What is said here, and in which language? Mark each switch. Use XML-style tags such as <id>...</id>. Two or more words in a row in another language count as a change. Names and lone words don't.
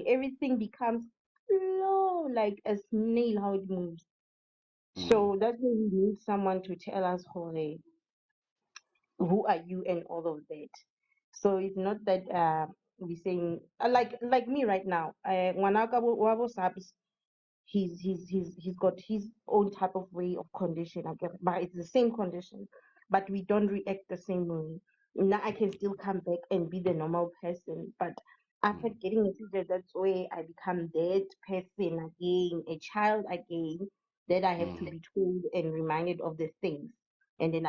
<en>Everything becomes slow, like a snail, how it moves. So that's why we need someone to tell us, "Hore, who are you," and all of that. So it's not that we're saying like me right now.</en> <st>Ngwanaka wa Sabs,</st> <en>he's got his own type of way of condition, I guess, but it's the same condition, but we don't react the same way. Now I can still come back and be the normal person, but after getting a seizure, that's where I become that person again, a child again, that I have to be told and reminded of the things, and then I</en>